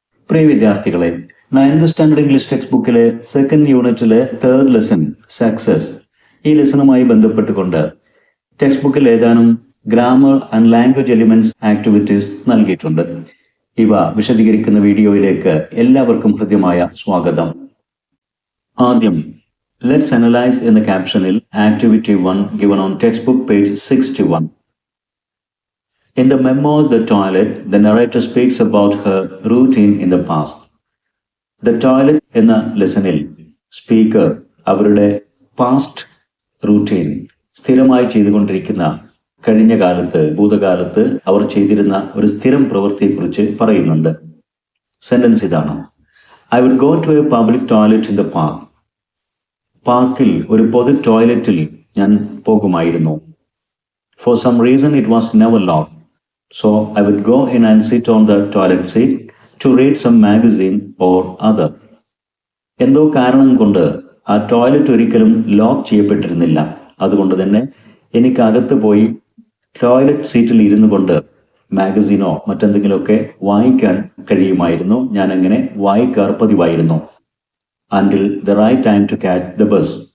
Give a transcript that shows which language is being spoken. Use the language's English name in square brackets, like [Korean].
[Malayalam] പ്രിയ വിദ്യാർത്ഥികളെ, 9th standard English text ബുക്കിലെ second യൂണിറ്റിലെ തേർഡ് ലെസൺ സക്സസ്, ഈ ലെസണുമായി ബന്ധപ്പെട്ടുകൊണ്ട് ടെക്സ്റ്റ് ബുക്കിൽ ഏതാനും grammar and language elements activities നൽകിയിട്ടുണ്ട്. ഇവ വിശദീകരിക്കുന്ന വീഡിയോയിലേക്ക് എല്ലാവർക്കും ഹൃദ്യമായ സ്വാഗതം. ആദ്യം [English] let's analyse [Malayalam] എന്ന ക്യാപ്ഷനിൽ [English] Activity 1 given on textbook page 61. In the memo The Toilet, the narrator speaks about her routine in the past. [Malayalam] The Toilet എന്ന ലെസണിൽ സ്പീക്കർ അവരുടെ പാസ്റ്റ് റൂട്ടീൻ, സ്ഥിരമായി ചെയ്തുകൊണ്ടിരിക്കുന്ന കഴിഞ്ഞ കാലത്ത്, ഭൂതകാലത്ത് അവർ ചെയ്തിരുന്ന ഒരു സ്ഥിരം പ്രവൃത്തിയെക്കുറിച്ച് പറയുന്നുണ്ട്. [English] sentence [Malayalam] ഇതാണ്: [English] I would go to a public toilet in the park. [Malayalam] പാർക്കിൽ ഒരു പൊതു ടോയ്ലറ്റിൽ ഞാൻ പോകുമായിരുന്നു. [English] For some reason it was never locked. So I would go in and sit on the toilet seat to read some magazine or other. [Malayalam] എന്തോ കാരണം കൊണ്ട് ആ ടോയ്ലറ്റ് ഒരിക്കലും ലോക്ക് ചെയ്യപ്പെട്ടിരുന്നില്ല. അതുകൊണ്ട് തന്നെ എനിക്ക് അകത്ത് പോയി ടോയ്ലറ്റ് സീറ്റിൽ ഇരുന്നു കൊണ്ട് മാഗസീനോ മറ്റെന്തെങ്കിലുമൊക്കെ വായിക്കാൻ കഴിയുമായിരുന്നു. ഞാൻ അങ്ങനെ വായിക്കാർ പതിവായിരുന്നു. [English] Until the right time to catch the bus.